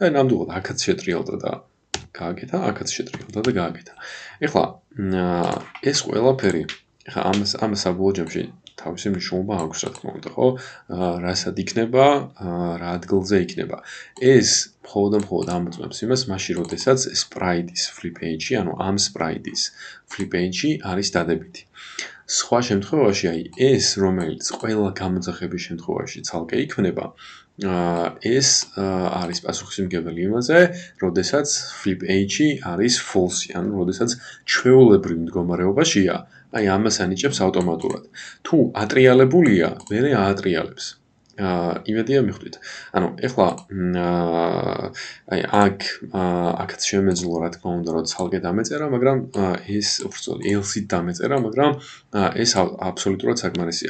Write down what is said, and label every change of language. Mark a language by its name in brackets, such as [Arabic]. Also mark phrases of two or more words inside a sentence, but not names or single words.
[Georgian] ნამდვილად აქაც შეტრიალდა და გააკეთა აქაც შეტრიალდა და გააკეთა ეხლა ეს ყველაფერი ეხლა ამას საბოლოო ჯამში თავისი მნიშვნელობა აქვს რა თქმა უნდა ხო რასად იქნება რა ადგილზე იქნება ეს მხოლოდ ამოწმებს იმას მაშინ როდესაც sprite-ის [English] flip page- [Georgian] ი ანუ ამ sprite-ის [English] flip page- [Georgian] ი არის დადებითი სხვა შემთხვევაში აი ეს რომელიც ყველა გამოძახების შემთხვევაში ცალკე იქნება ეს არის პასუხისმგებელი იმაზე როდესაც [English] flip page- [Georgian] ი არის false-ი ანუ როდესაც ჩვეულებრივ მდგომარეობაშია აი ამას ანიჭებს ავტომატურად. თუ ატრიალებულია, მერე აატრიალებს. იმედია მიხვდით. ანუ ეხლა აი აქაც შემეძლო რა თქმა უნდა რომ ცალკე დამეწერა, მაგრამ ეს უბრალოდ else-ით დამეწერა, მაგრამ ეს აბსოლუტურად საკმარისია.